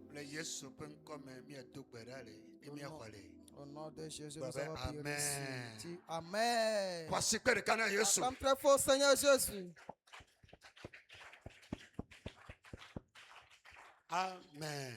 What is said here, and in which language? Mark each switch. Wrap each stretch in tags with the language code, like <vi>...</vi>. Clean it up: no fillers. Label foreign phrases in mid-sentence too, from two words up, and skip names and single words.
<ee>Yesu ƒe ŋkɔ me míado gbe ɖa le ye míaxɔ le.</ee> <fr>Au nom de Jésus, nous Bah, avons prié amen. reçu. Dis Amen.</fr> <ee>Xɔ asikpe ɖeka na Yesu.</ee> <fr>Acclame très fort, Seigneur Jésus. Amen.</fr>